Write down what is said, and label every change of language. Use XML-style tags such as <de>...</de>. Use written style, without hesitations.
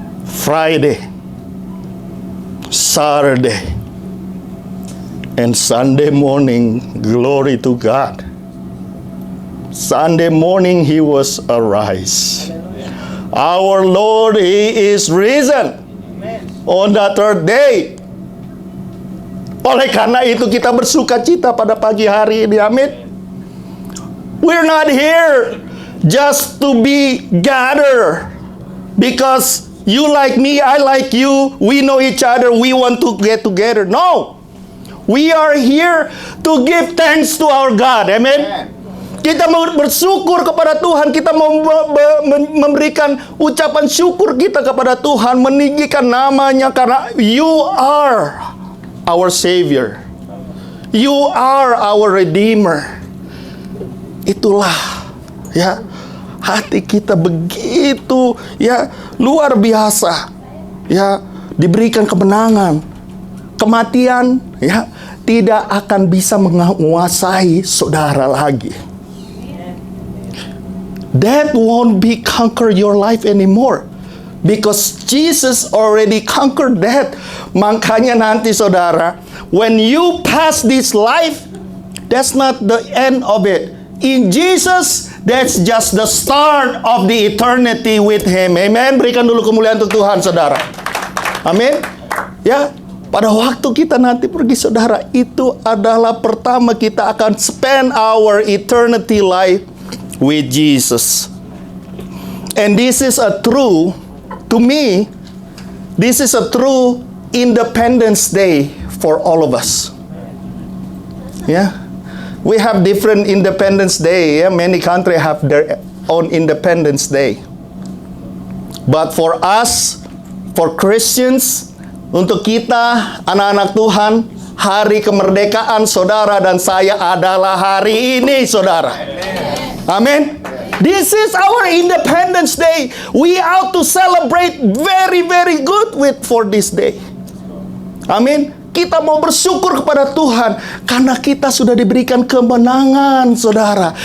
<en>Friday, Saturday, and Sunday morning, glory to God. Sunday morning He was arise. Our Lord, He is risen on the third day.</en> <id>Oleh karena itu kita bersuka cita pada pagi hari ini. Amin.</id> <en>We're not here just to be gathered because You like me, I like you. We know each other. We want to get together. No. We are here to give thanks to our God.</en> <id>Amen. Kita mau bersyukur kepada Tuhan. Kita mau memberikan ucapan syukur kita kepada Tuhan. Meninggikan namanya karena</id> <en>you are our Savior. You are our Redeemer.</en> <id>Itulah ya, hati kita begitu ya luar biasa ya, diberikan kemenangan. Kematian ya tidak akan bisa menguasai saudara lagi.</id> <en>Death won't be conquer your life anymore because Jesus already conquered death.</en> <id>Makanya nanti saudara,</id> <en>when you pass this life, that's not the end of it. In Jesus, that's just the start of the eternity with Him.</en> <id>Amen. Berikan dulu kemuliaan untuk Tuhan, saudara. Amin. Ya, pada waktu kita nanti pergi, saudara, itu adalah pertama kita akan</id> <en>spend our eternity life with Jesus. And this is a true, to me, this is a true Independence Day for all of us. Yeah. We have different Independence Day. Yeah? Many countries have their own Independence Day. But for us, for Christians,</en> <id>untuk kita, anak-anak Tuhan, hari kemerdekaan saudara dan saya adalah hari ini, saudara. Amin.</id> <en>This is our Independence Day. We ought to celebrate very, very good for this day.</en> <id>Amin. Kita mau bersyukur kepada Tuhan karena kita sudah diberikan kemenangan, saudara.</id>